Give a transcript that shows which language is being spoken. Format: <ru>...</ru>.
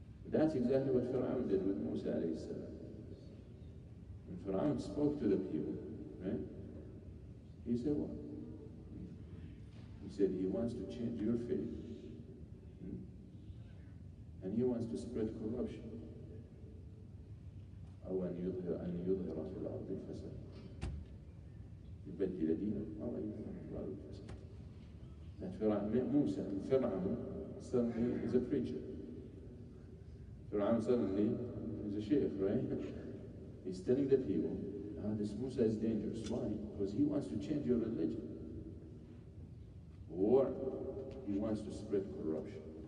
<en>That's exactly what Fir'aun did with Musa alayhi salam. When Fir'aun spoke to the people, right? He said what? He said he wants to change your faith. And he wants to spread corruption.</en> <ar>أو أن يظهر في الأرض الفساد يبدل دينه أو أن يظهر في الأرض الفساد.</ar> <en>That Musa, Fir'aun suddenly is a preacher. Fir'aun suddenly is a Shaykh, right? He's telling the people, this Musa is dangerous. Why? Because he wants to change your religion. Or he wants to spread corruption.</en>